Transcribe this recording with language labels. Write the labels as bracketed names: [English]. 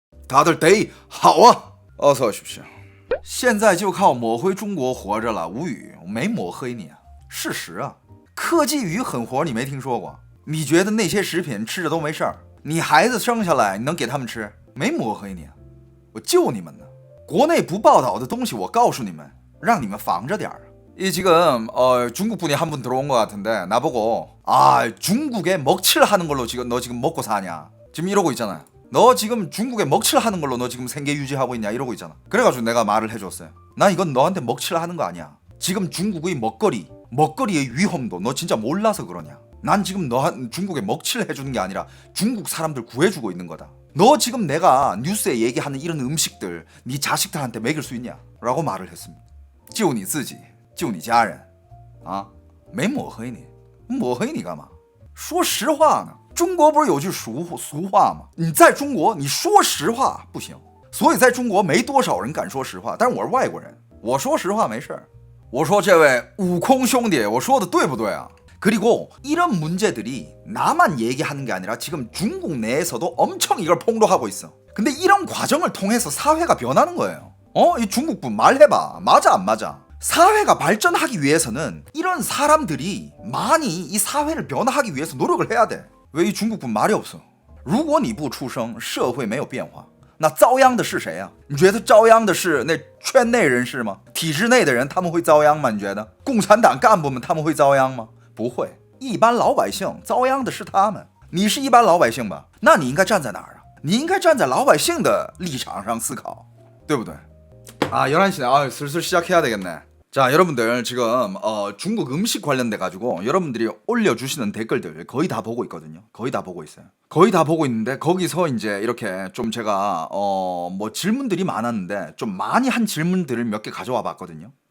[Korean] 다들 데이 하와 어서 오십시오. [Chinese] 现在就靠抹黑中国活着了，无语，没抹黑你啊，事实啊。科技与狠活你没听说过？你觉得那些食品吃着都没事儿？你孩子生下来你能给他们吃？没抹黑你啊，我救你们呢。国内不报道的东西我告诉你们，让你们防着点儿。 [Korean] 이 지금 중국분이 한 분 들어온 것 같은데 나보고 중국에 먹칠 하는 걸로 지금 너 지금 먹고 사냐 지금 이러고 있잖아요. 너 지금 중국에 먹칠 하는 걸로 너 지금 생계 유지하고 있냐 이러고 있잖아. 그래가지고 내가 말을 해줬어요. 나 이건 너한테 먹칠 하는 거 아니야. 지금 중국의 먹거리의 위험도 너 진짜 몰라서 그러냐. 난 지금 너 중국에 먹칠 해주는 게 아니라 중국 사람들 구해주고 있는 거다. 너 지금 내가 뉴스에 얘기하는 이런 음식들 네 자식들한테 먹일 수 있냐 라고 말을 했습니다. [Chinese] 救你自己救你家人啊，没抹黑你，抹黑你干嘛？说实话呢。中国不是有句俗话吗？你在中国你说实话不行，所以在中国没多少人敢说实话。但是我是外国人，我说实话没事。我说这位悟空兄弟，我说的对不对啊？ [Korean] 그리고 이런 문제들이 나만 얘기하는 게 아니라 지금 중국 내에서도 엄청 이걸 폭로하고 있어. 근데 이런 과정을 통해서 사회가 변하는 거예요. 이 중국분 말해봐. 맞아 안 맞아? 사회가 발전하기 위해서는 이런 사람들이 많이 이 사회를 변화하기 위해서 노력을 해야 돼. 왜 이 중국분 말이 없어? [Chinese] 如果你不出声，社会没有变化，那遭殃的是谁啊？你觉得遭殃的是那圈内人士吗？体制内的人他们会遭殃吗？你觉得共产党干部们他们会遭殃吗？不会，一般老百姓遭殃的是他们。你是一般老百姓吧？那你应该站在哪儿啊？你应该站在老百姓的立场上思考，对不对？ [Korean] 11시네. 슬슬 시작해야 되겠네. 자, 여러분들 지금 중국 음식 관련돼 가지고 여러분들이 올려주시는 댓글들 거의 다 보고 있거든요. 거의 다 보고 있어요. 거의 다 보고 있는데 거기서 이제 이렇게 좀 제가 뭐 질문들이 많았는데 좀 많이 한 질문들을 몇 개 가져와 봤거든요.